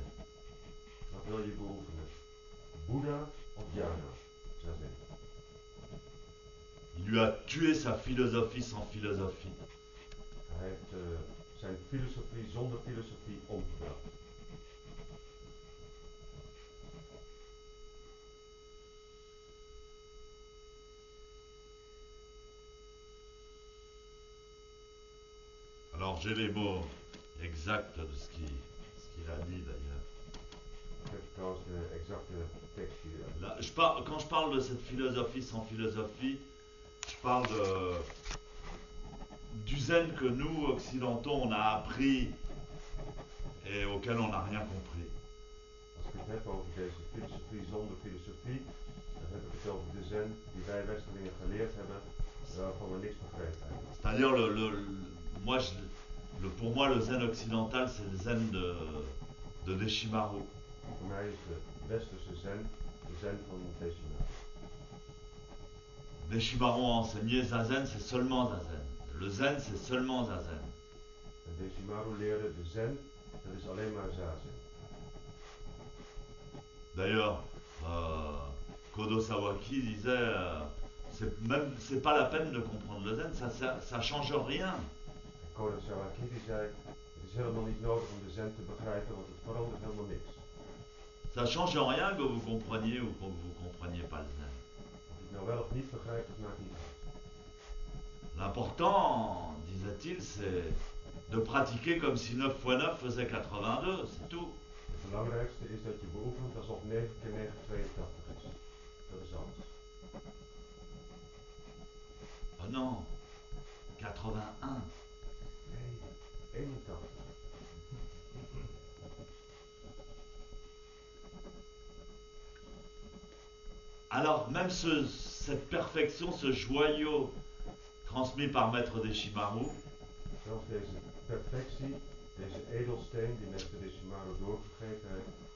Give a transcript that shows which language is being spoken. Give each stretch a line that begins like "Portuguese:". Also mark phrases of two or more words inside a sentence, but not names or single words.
Dutch: wat wil je beoefenen? Boeddha of Dhyana? Zazen.
French: Il lui a tué sa philosophie sans philosophie.
Dutch: Hij heeft zijn filosofie zonder filosofie omgebracht.
French: Alors j'ai les mots exacts de ce qu'il a dit d'ailleurs.
Dutch: Ik heb trouwens de exacte tekst hier.
French: Là, quand je parle de cette philosophie sans philosophie, je parle du zen que nous, occidentaux, on a appris et auquel on n'a rien compris.
Dutch: Als ik het heb over deze filosofie zonder filosofie, dan heb ik het over de zen die wij Westelingen geleerd hebben, waarvan we niks begrepen hebben.
French: C'est-à-dire, pour moi, le zen occidental, c'est le zen de Deshimaru.
Dutch: Voor mij is de westerse zen de zen van Deshimaru.
French: Deshimaru a enseigné zazen, c'est seulement zazen. Le zen, c'est seulement zazen.
Dutch: En Deshimaru leerde de zen, dat is alleen maar zazen.
French: D'ailleurs, Kodo Sawaki disait, c'est pas la peine de comprendre le zen, ça change rien.
Dutch: En Kodo Sawaki die zei, het is helemaal niet nodig om de zen te begrijpen, want het verandert helemaal niks.
French: Ça change rien que vous compreniez ou que vous compreniez pas le zen.
Dutch: Of je het nou wel of niet begrijpt, dat maakt niet uit.
French: L'important, disait-il, c'est de pratiquer comme si 9 fois 9 faisait 82, c'est tout.
Dutch: Het belangrijkste is dat je beoefent alsof 9 keer 9 82 is. Dat is alles.
French: Oh non, 81.
Dutch: Nee, 81.
French: Alors même cette perfection, ce joyau transmis par Maître Deshimaru,
Dutch: Zelfs deze perfectie, deze edelsteen die Meester Deshimaru doorgegeven heeft,